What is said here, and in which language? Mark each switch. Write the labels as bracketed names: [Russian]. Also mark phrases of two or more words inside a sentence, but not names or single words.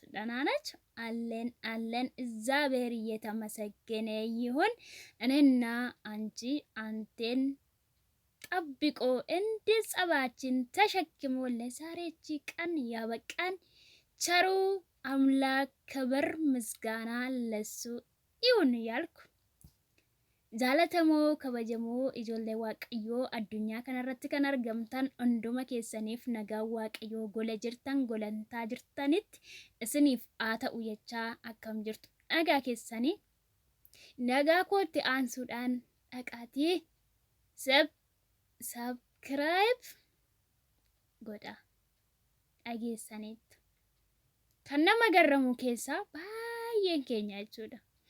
[Amharic] ደህና ናችሁ? አለን እግዚአብሔር እየተመሰገነ ይሁን። እኔና አንቺ አንቴን ጠብቆ እንደ ጸባችን ተሸክሞ ለዛሬች ቀን ያበቃን ቸሩ አምላክ ክብር ምስጋና ለሱ ይሁን ያልኩ [Oromo] Jaalatamoo kabajamoo ijoollee waaqayyoo addunyaa kanarratti kan argamtan hunduma keessaniif nagaa waaqayyoo gola jirtan golantaa jirtanitti isiniif haa ta'u jechaa akkam jirtu nagaa keessanii nagaa kootti aansuudhaan dhaqaatii subscribe godha dhageessaniitu kan nama garramu keessaa baay'een keenya jechuudha.